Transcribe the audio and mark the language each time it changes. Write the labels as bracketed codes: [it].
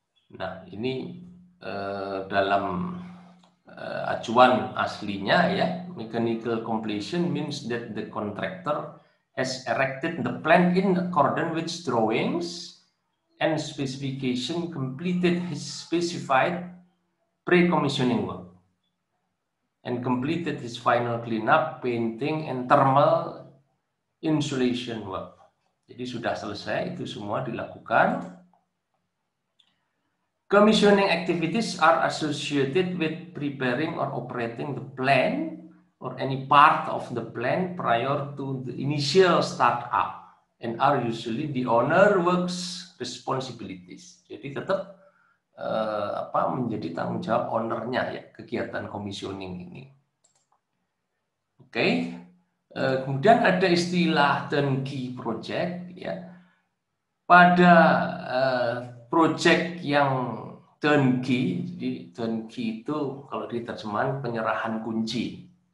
[id] Nah, ini dalam acuan aslinya ya, [en] mechanical completion means that the contractor has erected the plan in accordance with drawings and specification, completed his specified pre-commissioning work, and completed his final cleanup, painting, and thermal insulation work. [id] Jadi sudah selesai itu semua dilakukan. [en] Commissioning activities are associated with preparing or operating the plan or any part of the plan prior to the initial startup and are usually the owner works responsibilities. [id] Jadi tetap menjadi tanggung jawab ownernya ya kegiatan commissioning ini. Oke. Kemudian ada istilah turnkey project ya. Pada project yang turnkey, jadi turnkey itu kalau diterjemahkan penyerahan kunci.